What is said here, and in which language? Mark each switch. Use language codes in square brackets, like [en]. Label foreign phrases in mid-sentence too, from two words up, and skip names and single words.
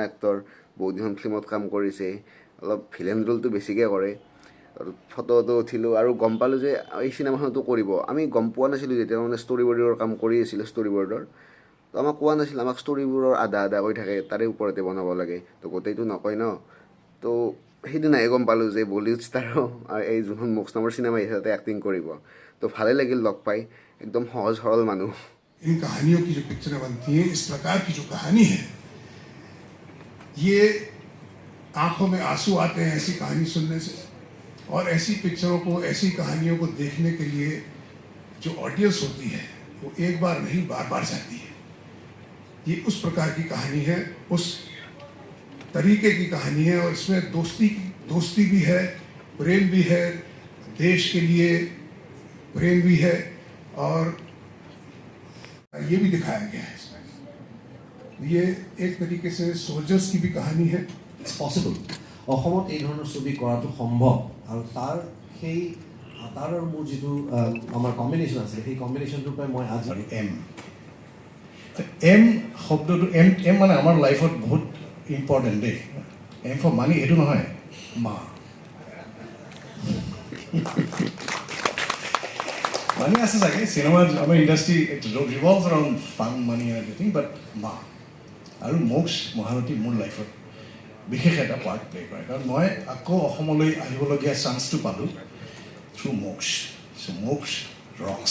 [as] এক্টৰ বহুত কেইখন ফিল্মত কাম কৰিছে অলপ [en] villain role [as] বেছিকৈ কৰে আৰু ফটো উঠিলোঁ আৰু গম পালোঁ যে এই চিনেমাখনতো কৰিব আমি গম পোৱা নাছিলোঁ যেতিয়া মানে [en] story board [as] কাম কৰি আছিলোঁ [en] story board [as] তো আমাক কোৱা নাছিল আমাক ষ্টৰিবোৰৰ আধা কৈ থাকে তাৰে ওপৰতে বনাব লাগে তো গোটেইটো নকয় ন তো সেইদিনাহে গম পালোঁ যে বলিউড ষ্টাৰো এই যোনখন মোক্স নামৰ চিনেমা আহিছে তাতে এক্টিং কৰিব তো ভালেই লাগিল লগ পাই একদম সহজ সৰল মানুহ [hi] इन कहानियों की जो पिक्चरें बनती हैं इस प्रकार की जो कहानी है ये आंखों में आंसू आते हैं ऐसी कहानी सुनने से और ऐसी पिक्चरों को ऐसी कहानियों को देखने के लिए जो ऑडियंस होती है वो एक बार नहीं बार बार जाती है ये उस प्रकार की कहानी है उस तरीके की कहानी है और इसमें दोस्ती भी है प्रेम भी है देश के लिए प्रेम भी है और ये भी दिखाया गया है इसमें ये एक तरीके से सोल्जर्स की भी कहानी है [en] it's possible [as] অসমত এই ধৰণৰ ছবি কৰাটো সম্ভৱ আৰু তাৰ সেই তাৰ আৰু মোৰ যিটো আমাৰ কম্বিনেশ্যন আছে সেই কম্বিনেশ্যনটোৰ পৰাই মই আজি এম শব্দটো এম মানে আমাৰ লাইফত বহুত ইম্পৰ্টেণ্ট দেই [en] M for money [as] এইটো নহয় মা মানি আছে চাগে চিনেমাৰ আমাৰ [en] industry revolves around fame money everything but [as] মা আৰু মোক্ষ মহানতী মোৰ লাইফত বিশেষ এটা [en] part play [as] কৰে কাৰণ মই আকৌ অসমলৈ আহিবলগীয়া চান্সটো পালোঁ থ্ৰু মোক্ষ [en] so Moksha rocks